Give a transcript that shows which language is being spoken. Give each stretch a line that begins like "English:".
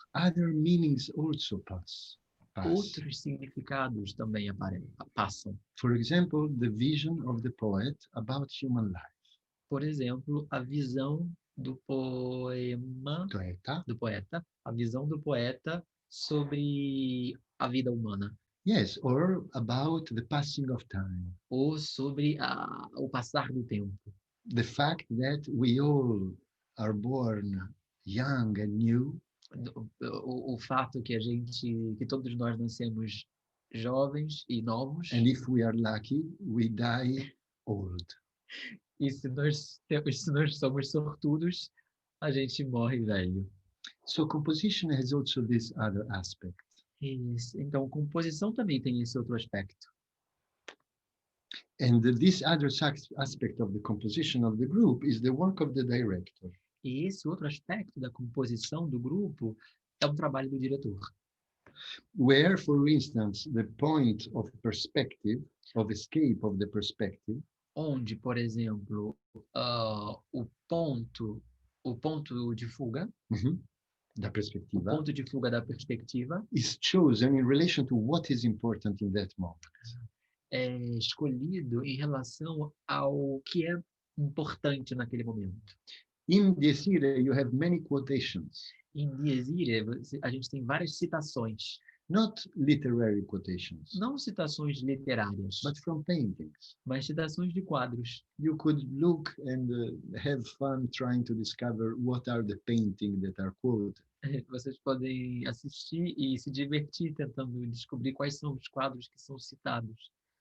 English: other meanings also pass. pass.
Portuguese: outros significados também passam.
English: For example, the vision of the poet about human life.
Portuguese: Por exemplo, a visão do poeta, a visão do poeta sobre a vida humana,
English: Yes, or about the passing of time.
Portuguese: ou sobre o passar do tempo.
English: The fact that we all are born young and new,
Portuguese: O fato que que todos nós nascemos jovens e novos,
English: and if we are lucky, we die old.
Portuguese: e se nós somos sortudos, a gente morre velho.
English: So composition has also this other aspect.
Portuguese: Então, composição também tem esse outro aspecto.
English: And this other aspect of the composition of the group is the work of the director.
Portuguese: E esse outro aspecto da composição do grupo é um trabalho do diretor.
English: Where, for instance, the point of perspective, of escape of the perspective,
Portuguese: Onde, por exemplo, o ponto de fuga, da o perspectiva, ponto de fuga da perspectiva
English: is chosen in relation to what is important in that moment.
Portuguese: é escolhido em relação ao que é importante naquele momento.
English: In Dies Irae, you have many quotations,
Portuguese: Em Dies Irae, a gente tem várias citações,
English: not literary quotations,
Portuguese: não citações literárias,
English: but from paintings.
Portuguese: mas citações de quadros.
English: You could look and have fun trying to discover what are the paintings that are quoted.
Portuguese: Vocês podem assistir e se divertir tentando descobrir quais são os quadros que são citados.